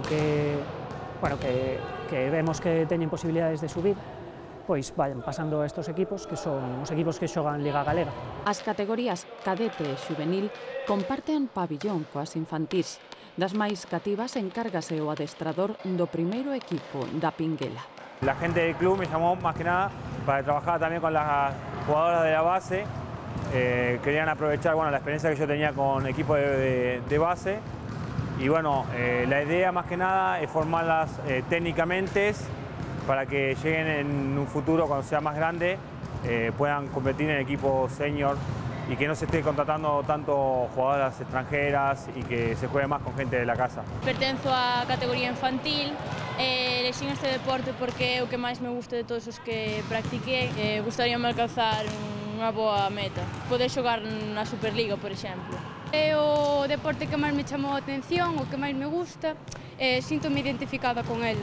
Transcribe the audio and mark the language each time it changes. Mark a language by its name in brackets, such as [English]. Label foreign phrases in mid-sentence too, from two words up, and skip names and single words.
[Galician] vemos que teñen posibilidades de subir, pois [Spanish] vayan pasando a estos equipos, [Galician] que son os equipos que xogan Liga Galega. As categorías cadete e xuvenil comparten pabillón coas infantís. Das máis cativas encárgase o adestrador do primeiro equipo da Pinguela. [Spanish] La gente del club me llamó más que nada para trabajar también con las jugadoras de la base. Querían aprovechar la experiencia que yo tenía con equipo de base y la idea más que nada es formarlas técnicamente para que lleguen en un futuro, cuando sea más grande, puedan competir en equipos senior y que no se esté contratando tanto jugadoras extranjeras y que se juegue más con gente de la casa. [Galician] Pertenzo á categoría infantil, elexín este deporte porque é o que máis me gusta de todos os que practiquei. Gustaríame alcanzar unha boa meta, poder xogar na Superliga, por exemplo. É o deporte que máis me chamou a atención, o que máis me gusta, sinto-me identificada con ela.